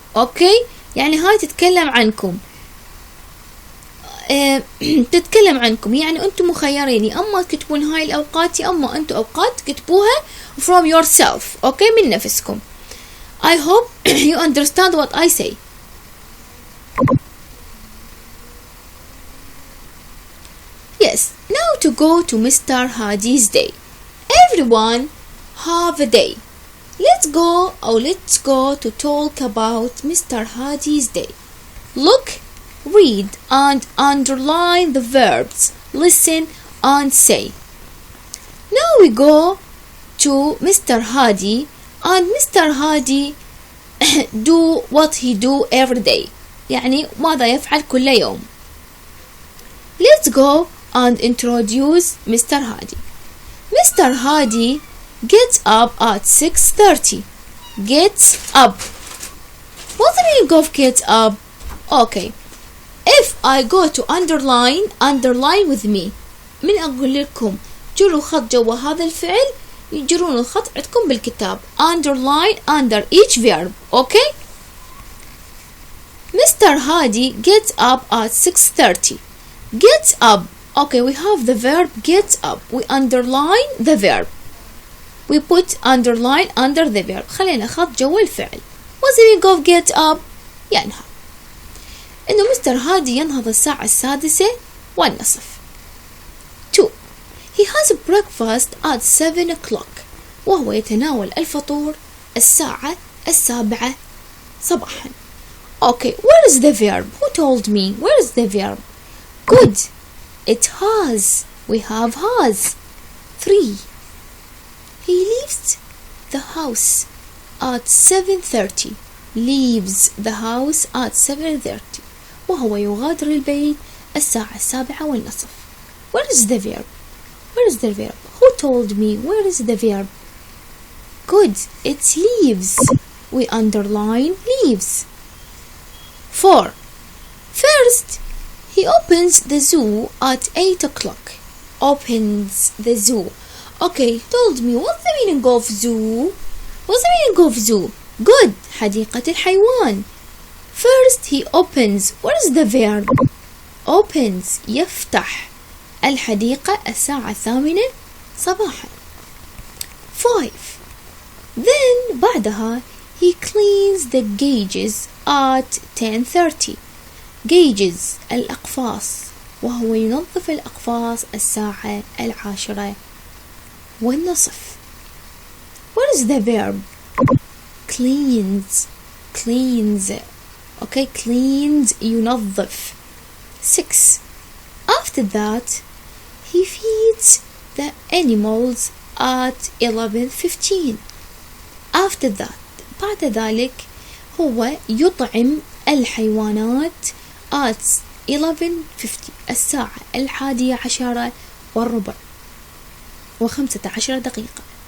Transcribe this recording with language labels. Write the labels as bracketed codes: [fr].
[ar] Okay, يعني هاي تتكلم عنكم. تتكلم عنكم، يعني أنتم مخيرين أما تكتبون هاي الأوقات أما أنتم أوقات تكتبوها [en] from yourself. Okay, [ar] من نفسكم. [en] I hope you understand what I say. Yes, now to go to Mr. Hadi's day. Everyone have a day. Let's go to talk about Mr. Hadi's day. Look, read and underline the verbs. Listen and say. Now we go to Mr. Hadi, and Mr. Hadi do what he do every day. [ar] يعني ماذا يفعل كل يوم. [en] Let's go and introduce Mr. Hadi. Mr. Hadi gets up at 6:30. Gets up. What's the meaning of get up? Okay. If I go to underline with me. [ar] من أقول لكم جروا خط جوا هذا الفعل يجرون الخط عندكم بالكتاب. [en] Underline under each verb. Okay. Mr. Hadi gets up at 6:30. Gets up. Okay, we have the verb gets up. We underline the verb. We put underline under the verb. [ar] خلينا خط جوا الفعل. [en] What's the meaning of get up? [ar] ينهض. إنه مستر هادي ينهض الساعة 6:30. [en] 2. He has breakfast at 7 o'clock. [ar] وهو يتناول الفطور الساعة 7 صباحا. [en] Okay, where is the verb? Who told me? Where is the verb? Good. It has. We have has. 3. He leaves the house at 7:30. Leaves the house at 7:30. [ar] وهو يغادر البيت الساعة 7:15. [en] Where is the verb? Where is the verb? Who told me? Where is the verb? Good. It's leaves. We underline leaves. 4. First, he opens the zoo at 8 o'clock. Opens the zoo. Okay, told me what's the meaning of zoo? What's the meaning of zoo? Good. [ar] حديقة الحيوان. [en] First he opens. What is the verb? Opens. [ar] يفتح الحديقة الساعة 8 صباحا. [en] 5. Then بعدها he cleans the gauges at 10:30. [ar] gauges الأقفاص وهو ينظف الأقفاص الساعة 10:10. [en] What is the verb? Cleans. Cleans. Okay, cleans ينظف. 6. After that he feeds the animals at 11:15. After that [ar] بعد ذلك هو يطعم الحيوانات at 11:50 الساعة 11:15 و15 دقيقة.